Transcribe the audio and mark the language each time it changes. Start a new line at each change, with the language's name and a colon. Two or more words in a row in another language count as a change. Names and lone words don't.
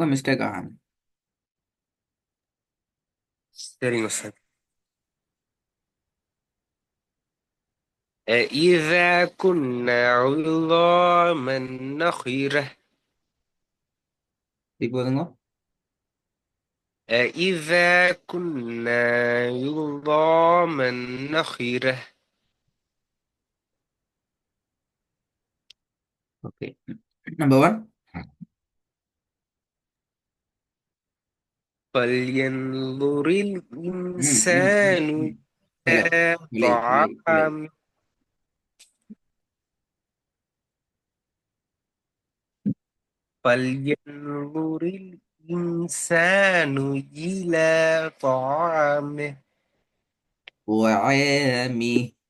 Tamil: மிஸ்டேக் ஆகாம.
Arabic: استنى استنى. إذا كنا عظاما نخرة.
Tamil: திருப்பி போதுங்க.
Arabic: إذا كنا عظاما نخرة.
Tamil: ஓகே.
English: number one.
Arabic: فلينظر ம் ம் ம் الإنسان
Tamil: ம். இல்லை
Arabic: إلى
Tamil: இல்லை இல்லை இல்லை.
Arabic: طعام. فلينظر الإنسان إلى طعامه. وعامي.